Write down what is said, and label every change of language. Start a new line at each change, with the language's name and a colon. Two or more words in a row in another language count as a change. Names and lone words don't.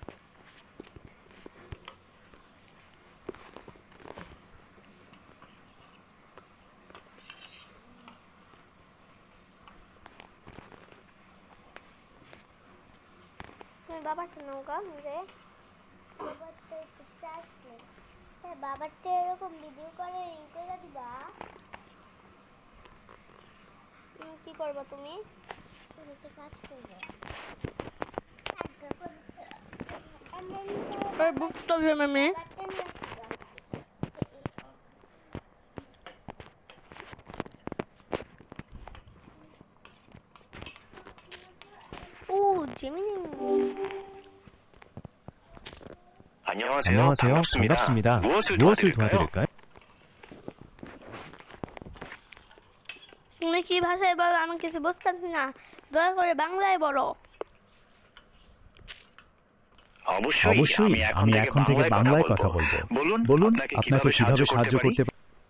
Bangla: তুমি বাবারটা নৌকা মুখে বাবারটা একটু চার্জ নেই। হ্যাঁ, বাবারটা এরকম ভিডিও করে ই করে দিবা। কি করবা তুমি? একটা কাজ করবো, বুঝতে হবে মানে
Korean: 오 재민이. 안녕하세요. 반갑습니다. 무엇을 도와드릴까요?
Bangla: তুমি কি ভাষায় বলো? আমি কিছু বুঝতেছি না, দয়া করে বাংলায় বলো। অবশ্যই আমি এখন থেকে বাংলায় কথা বলবো। বলুন আপনাকে কিভাবে সাহায্য করতে পারি?